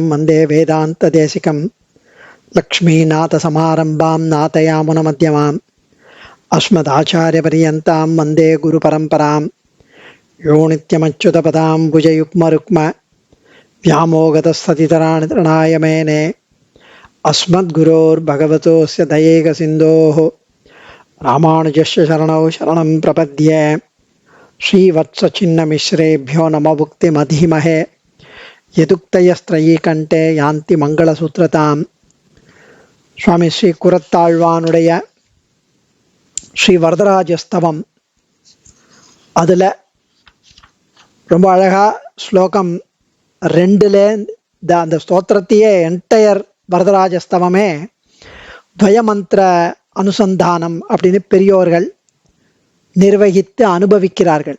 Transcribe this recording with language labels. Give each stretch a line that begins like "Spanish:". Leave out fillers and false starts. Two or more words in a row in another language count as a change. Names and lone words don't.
Sanskrit: वन्दे वेदान्तदेशिकं लक्ष्मीनाथसमारम्भां नाथयामुनमध्यमाम् अस्मदाचार्यपर्यन्तां वन्दे गुरुपरम्परां यो नित्यमच्युतपदाम्बुजयुग्मरुक्म व्यामोगतस्ततितराणि तृणाय मेने अस्मद्गुरोर्भगवतोऽस्य दयैकसिन्धोः रामानुजस्य शरणौ शरणं प्रपद्ये। श्रीवत्सचिन्नमिश्रेभ्यो नमोभुक्तिमधीमहे यदुक्तयस्त्रयीकण्ठे यान्ति मङ्गलसूत्रताम्.
Tamil: சுவாமி ஸ்ரீ குரத்தாழ்வானுடைய ஸ்ரீ வரதராஜஸ்தவம், அதில் ரொம்ப அழகா ஸ்லோகம் 2 அந்த ஸ்தோத்திரத்தையே என்டையர் வரதராஜஸ்தவமே துவயமந்திர அனுசந்தானம் அப்படின்னு பெரியோர்கள் நிர்வகித்து அனுபவிக்கிறார்கள்.